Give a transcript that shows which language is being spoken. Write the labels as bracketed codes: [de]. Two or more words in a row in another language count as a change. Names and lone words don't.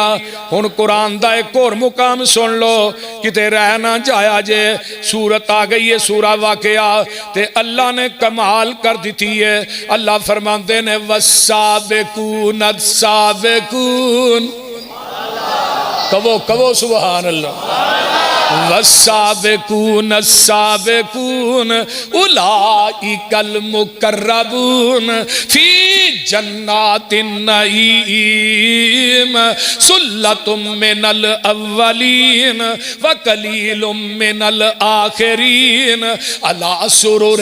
[pa] ہن قرآن دا ایک اور مقام سن لو کتے رہ نہ جایا جے، سورت آ گئی ہے سورہ واقعہ تے اللہ نے کمال کر دیتی ہے۔ اللہ فرماندے نے [ar] والسابقون السابقون، [pa] کہو سبحان اللہ، [ar] والسابقون السابقون اولئک المقربون فی جنات النعیم ثلۃ من الاولین وقلیل من الآخرین علی سرر